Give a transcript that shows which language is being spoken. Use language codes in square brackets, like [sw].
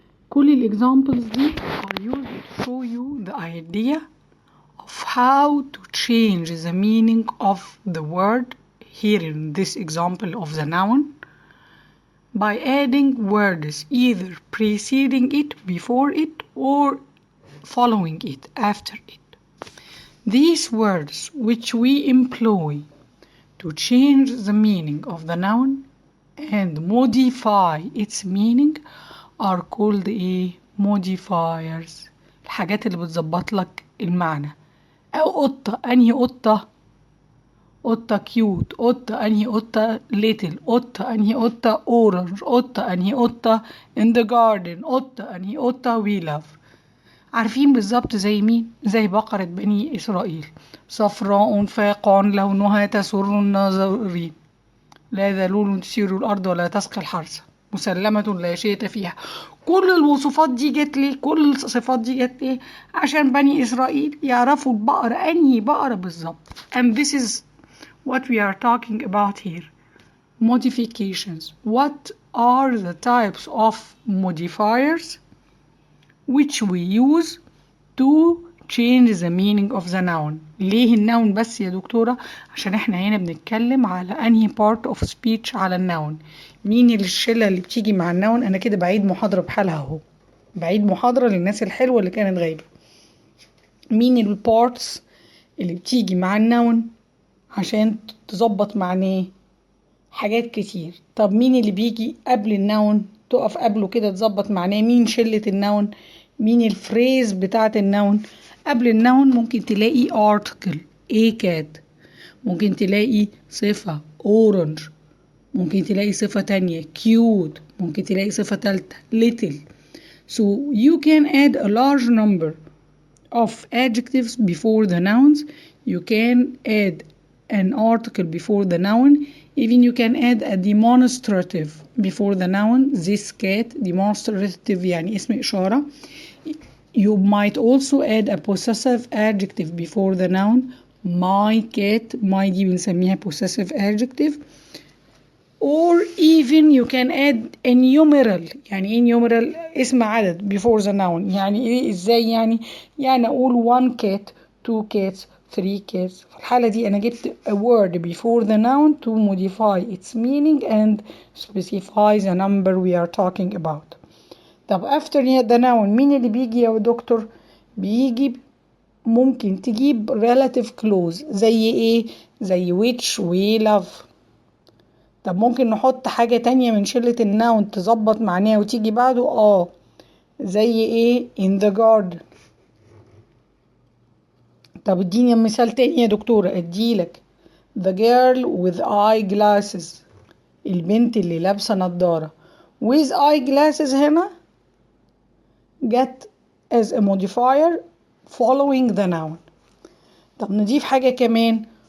[ar] كل الexamples دي [en] are used to show you the idea of how to change the meaning of the word here in this example of the noun by adding words either preceding it, before it, or following it, after it. These words which we employ to change the meaning of the noun and modify its meaning are called modifiers. [ar] الحاجات اللي بتظبط لك المعنى. أو قطة، أنهي قطة؟ قطة كيوت، قطة أنهي قطة little، قطة أنهي قطة orange، قطة أنهي قطة [en] in the garden، [ar] قطة أنهي قطة [en] we love. [ar] عارفين بالظبط زي مين؟ زي بقرة بني إسرائيل، صفراء فاقع لونها تسر الناظرين، لا ذلول تثير الأرض ولا تسقي الحرث، مسلمة لا شيء فيها. كل الوصفات دي جت ليه؟ كل الصفات دي جت ليه؟ عشان بني إسرائيل يعرفوا البقرة أنهي بقرة بالظبط. [en] And this is what we are talking about here. Modifications. What are the types of modifiers which we use to change the meaning of the noun. [ar] ليه النون بس يا دكتورة؟ عشان احنا هنا بنتكلم على انهي [en] part of speech [ar] على النون. مين الشلة اللي بتيجي مع النون؟ انا كده بعيد محاضرة بحالها اهو، بعيد محاضرة للناس الحلوة اللي كانت غايبة. مين البارتس اللي بتيجي مع النون عشان تظبط معناه؟ حاجات كتير. طب مين اللي بيجي قبل النون تقف قبله كده تظبط معناه؟ مين شلة النون؟ مين الفريز بتاعت النون؟ قبل النون ممكن تلاقي article [en] a cat، [ar] ممكن تلاقي صفة orange، ممكن تلاقي صفة تانية cute، ممكن تلاقي صفة تالتة little. [en] So you can add a large number of adjectives before the nouns. You can add an article before the noun. Even you can add a demonstrative before the noun. This cat. [ar] Demonstrative يعني اسم إشارة. [en] You might also add a possessive adjective before the noun. My cat. My [ar] دي بنسميها [en] possessive adjective. Or even you can add a numeral. [ar] يعني ايه numeral؟ اسم عدد [en] before the noun. [ar] يعني ايه ازاي يعني؟ يعني اقول [en] one cat, two cats, three cats. [ar] في الحالة دي انا جبت [en] a word before the noun to modify its meaning and specify the number we are talking about. [ar] طب [en] after the noun [ar] مين اللي بيجي يا دكتور؟ بيجي ممكن تجيب relative clause زي ايه؟ زي [en] which we love. [ar] طب ممكن نحط حاجة تانية من شلة النون تظبط معناه وتيجي بعده؟ زي ايه؟ [en] in the garden. [ar] طب اديني مثال تاني يا دكتورة. اديلك [en] the girl with eye glasses، [ar] البنت اللي لابسة نظارة. [en] with eye glasses هنا get as a modifier following the noun. [ar] طب نضيف حاجة كمان.